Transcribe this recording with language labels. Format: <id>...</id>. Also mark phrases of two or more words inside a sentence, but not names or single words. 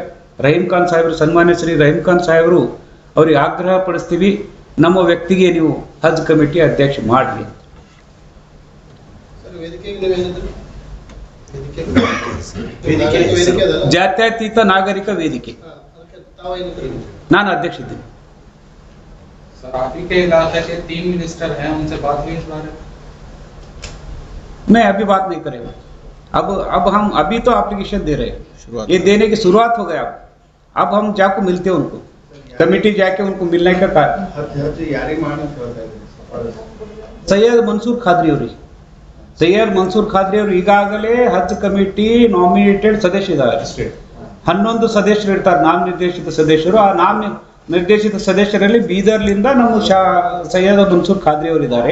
<kn>ರಹೀಂ ಖಾನ್ ಸಾಹೇಬರು, ಸನ್ಮಾನ್ಯ ಶ್ರೀ ರಹೀಂ ಖಾನ್ ಸಾಹೇಬರು ಅವರಿಗೆ ಆಗ್ರಹ ಪಡಿಸ್ತೀವಿ, ನಮ್ಮ ವ್ಯಕ್ತಿಗೆ ನೀವು ಹಜ್ ಕಮಿಟಿ ಅಧ್ಯಕ್ಷ ಮಾಡ್ರಿ. ಜಾತ್ಯತೀತ ನಾಗರಿಕ ವೇದಿಕೆ ನಾನು ಅಧ್ಯಕ್ಷ ಇದ್ದೀನಿ.</kn> <hi>सर आप ही के इलाके के 3 मिनिस्टर हैं, उनसे बात हुई इस बारे में? नहीं, अभी बात नहीं करेंगे. अब हम अभी तो एप्लीकेशन दे रहे हैं, ये देने की शुरुआत हो गया. अब हम जाकर मिलते हैं उनको, कमेटी जाके उनको मिलने का कार्य.</hi> <kn>ಸೈಯದ್ ಮನ್ಸೂರ್ ಖಾದ್ರಿ ಅವರು, ಸೈಯದ್ ಮನ್ಸೂರ್ ಖಾದ್ರಿ ಅವರು ಈಗಾಗಲೇ ಹಜ್</kn> <en>committee nominated</en> <kn>ಸದಸ್ಯ ಇದ್ದಾರೆ. 11 ಸದಸ್ಯರು ಇರ್ತಾರೆ, ನಾಮ ನಿರ್ದೇಶಿತ ಸದಸ್ಯರು. ಆ ನಾಮ ನಿರ್ದೇಶಿತ ಸದಸ್ಯರಲ್ಲಿ ಬೀದರ್ಲಿಂದ ನಮ್ಮ ಸೈಯದ್ ಮನ್ಸೂರ್ ಖಾದ್ರಿ ಅವರು ಇದ್ದಾರೆ.</kn>